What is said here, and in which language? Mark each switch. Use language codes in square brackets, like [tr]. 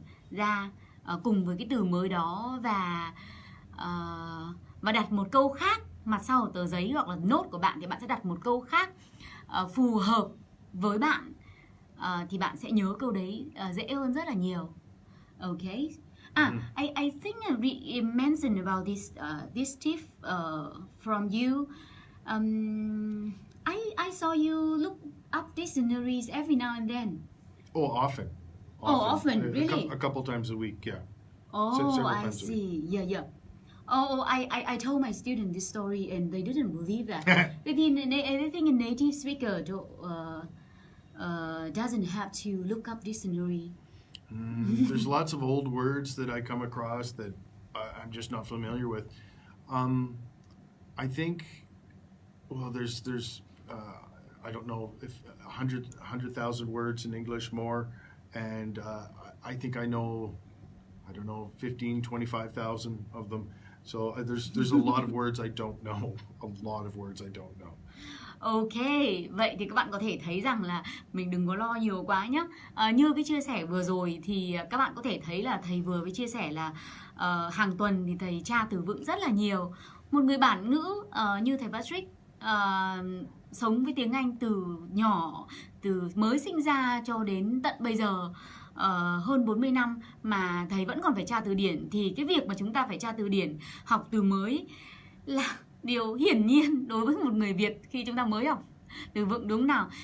[vi] ra cùng với cái từ mới đó, và đặt một câu khác mặt sau ở tờ giấy hoặc là nốt của bạn, thì bạn sẽ đặt một câu khác phù hợp với bạn, thì bạn sẽ nhớ câu đấy dễ hơn rất là nhiều. [en] Okay. I think I mentioned about this tip from you. I saw you look up dictionaries every now and then. Oh, often. Often, really? A couple times a week, yeah. Oh, I see. Yeah. Oh, I told my student this story and they didn't believe that. They think a native speaker doesn't have to look up dictionary. There's lots of old words that I come across that I'm just not familiar with. I think, well, there's I don't know if 100,000 words in English more, and I think I know, 15, 25,000 of them. So there's a lot of words I don't know. A lot of words I don't know. [vi] Ok, vậy thì các bạn có thể thấy rằng là mình đừng có lo nhiều quá nhé. Như cái chia sẻ vừa rồi thì các bạn có thể thấy là thầy vừa mới chia sẻ là hàng tuần thì thầy tra từ vựng rất là nhiều. Một người bản ngữ như thầy Patrick sống với tiếng Anh từ nhỏ, từ mới sinh ra cho đến tận bây giờ, hơn 40 năm mà thầy vẫn còn phải tra từ điển, thì cái việc mà chúng ta phải tra từ điển, học từ mới là điều hiển nhiên đối với một người Việt khi chúng ta mới học từ vựng, đúng nào?